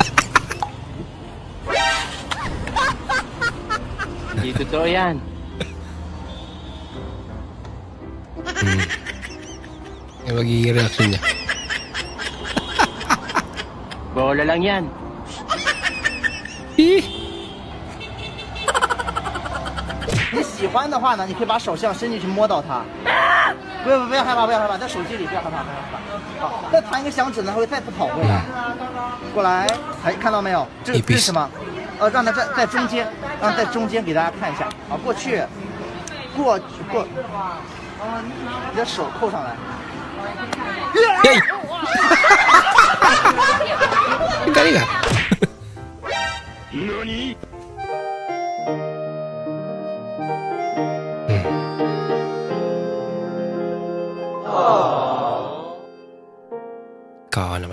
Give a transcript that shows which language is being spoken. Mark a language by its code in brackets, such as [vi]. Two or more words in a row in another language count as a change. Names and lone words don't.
[tl] Hindi totoo yan. Yung magiging reaction niya. Bola lang yan. [zh] 你喜欢的话呢，你可以把手这样伸进去摸到它。不要害怕，不要害怕，在手机里不要害怕，不要害怕。好，再弹一个响指呢，它会再次跑回来。过来，哎，看到没有？这是什么？让它在中间，让在中间给大家看一下。啊，过去，过，你的手扣上来。 [tl] Galing ah. Kawa naman.